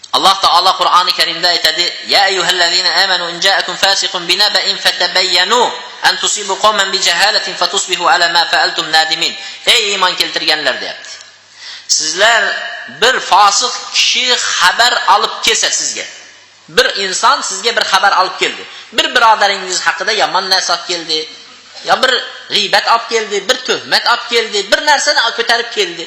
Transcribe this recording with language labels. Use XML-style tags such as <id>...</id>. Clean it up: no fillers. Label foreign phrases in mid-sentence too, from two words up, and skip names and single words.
<uz>Alloh taolo Qur'oni Karimda aytadi:</uz> <ar>"يا أيها الذين آمنوا إن جاءكم فاسق بنبإ فتبينوا أن تصيبوا قوما بجهالة فتصبحوا على ما فعلتم نادمين."</ar> <uz>Ey iymon keltirganlar deyapti. Sizlar bir fosiq kishi xabar olib kelsa sizga, bir inson sizga bir xabar olib keldi. Bir birodaringiz haqida yomon narsa olib keldi, yo bir g'iybat olib keldi, bir tuhmat olib keldi, bir narsani ko'tarib keldi.</uz>